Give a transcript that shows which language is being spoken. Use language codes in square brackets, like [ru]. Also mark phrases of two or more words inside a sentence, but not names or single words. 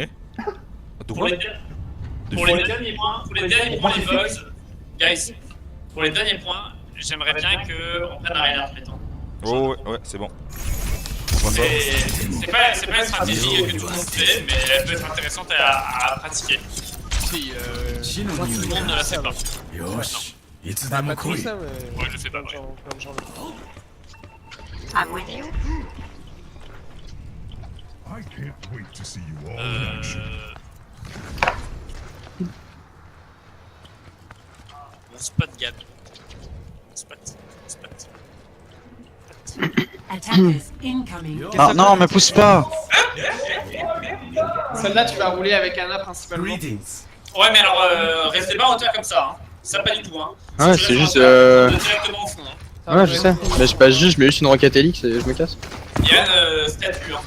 [fr] Pour les derniers points, les boys, guys, pour les derniers points, j'aimerais bien qu'on prenne un Reinhardt, mettons. Oh ouais, c'est bon. C'est pas une stratégie que tout le monde fait, mais elle peut être intéressante à pratiquer. Si, Tout le monde ne la sait pas. [ja] Yosh,いつで [fr] pas [ja] も [fr] trop [ja] 来い [fr] ça, mais. Ouais, je sais pas, ouais. Plein de gens le font. [en] I'm with you. I can't wait to see you all in action. [fr] Mon spot, Gab. Spot. [en] Attackers incoming. [fr] Ah non, me pousse pas. Celle-là, tu vas rouler avec Anna principalement. Greetings. Ouais, mais alors, restez pas en hauteur comme ça, hein. Ça pas du tout, hein. Ouais, Si tu c'est restes en juste, hauteur, directement au fond, hein. Ouais, je sais. Mais je passe juste, je mets juste une roquette Helix et je me casse. Yann, statut, hein.